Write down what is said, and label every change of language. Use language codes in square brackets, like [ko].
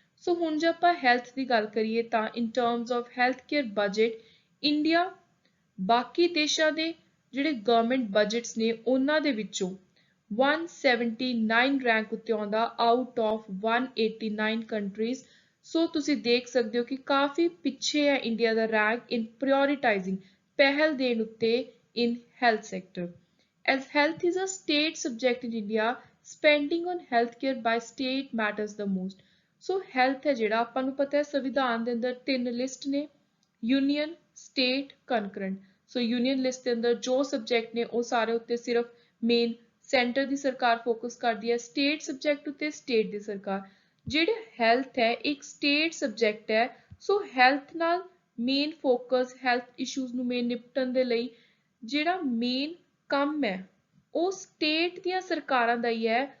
[pa] ਸੋ ਹੁਣ ਜੇ ਆਪਾਂ ਹੈਲਥ ਦੀ ਗੱਲ ਕਰੀਏ ਤਾਂ ਇਨ terms of health care budget India ਬਾਕੀ ਦੇਸ਼ਾਂ ਦੇ ਜਿਹੜੇ ਗਵਰਨਮੈਂਟ ਬਜਟਸ ਨੇ ਉਹਨਾਂ ਦੇ ਵਿੱਚੋਂ 179 ਰੈਂਕ ਉੱਤੇ ਆਉਂਦਾ ਆਊਟ ਆਫ 189 ਕੰਟਰੀਜ਼। ਸੋ ਤੁਸੀਂ ਦੇਖ ਸਕਦੇ ਹੋ ਕਿ ਕਾਫੀ ਪਿੱਛੇ ਹੈ ਇੰਡੀਆ ਦਾ ਰੈਂਕ ਇਨ ਪ੍ਰਾਇੋਰਟਾਈਜ਼ਿੰਗ ਪਹਿਲ ਦੇਣ ਉੱਤੇ ਇਨ health sector. [en] As health is a state subject in India, spending on healthcare by state matters the most। [pa] So health ਹੈ ਜਿਹੜਾ ਆਪਾਂ ਨੂੰ ਪਤਾ ਹੈ ਸੰਵਿਧਾਨ ਦੇ ਅੰਦਰ 3 ਲਿਸਟ ਨੇ ਯੂਨੀਅਨ, ਸਟੇਟ, ਕਨਕਰੈਂਟ। ਸੋ ਯੂਨੀਅਨ ਲਿਸਟ ਦੇ ਅੰਦਰ ਜੋ ਸਬਜੈਕਟ ਨੇ ਉਹ ਸਾਰੇ ਉੱਤੇ ਸਿਰਫ ਮੇਨ ਸੈਂਟਰ ਦੀ ਸਰਕਾਰ ਫੋਕਸ ਕਰਦੀ ਹੈ, ਸਟੇਟ ਸਬਜੈਕਟ ਉੱਤੇ ਸਟੇਟ ਦੀ ਸਰਕਾਰ। ਜਿਹੜੇ ਹੈਲਥ ਹੈ ਇੱਕ ਸਟੇਟ ਸਬਜੈਕਟ ਹੈ ਸੋ ਹੈਲਥ ਨਾਲ ਮੇਨ ਫੋਕਸ ਹੈਲਥ ਇਸ਼ੂਜ਼ ਨੂੰ ਮੇਨ ਨਿਪਟਣ ਦੇ ਲਈ ਜਿਹੜਾ ਮੇਨ ਕੰਮ ਹੈ ਉਹ ਸਟੇਟ ਦੀਆਂ ਸਰਕਾਰਾਂ ਦਾ ਹੀ ਹੈ।